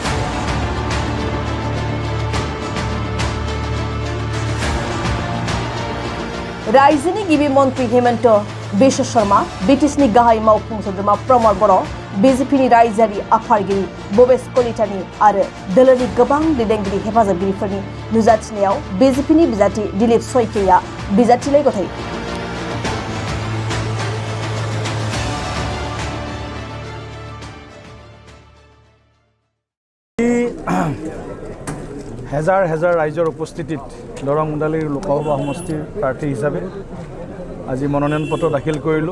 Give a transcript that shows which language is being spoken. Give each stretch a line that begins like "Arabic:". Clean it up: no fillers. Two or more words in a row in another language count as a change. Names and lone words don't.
Bodo: रायजोनि गिबि मन्त्री हेमन्त बिश्व शर्मा, बिटिसिनि गाहाय मावफुं सोद्रोमा प्रमद बर', बिजेपिनि रायजोआरि आफादगिरि भबेश कलितानि आरो दोलोनि गोबां दैदेनगिरि हेफाजाबगिरिफोरनि नुजाथिनायाव बिजेपिनि बिजाथि दिलीप सयकेया बिजाथिलाय गथायो।
Assamese: হেজাৰ হেজাৰ ৰাইজৰ উপস্থিতিত দৰং উদালগুৰি লোকসভা সমষ্টিৰ প্ৰাৰ্থী হিচাপে আজি মনোনয়ন পত্ৰ দাখিল কৰিলোঁ।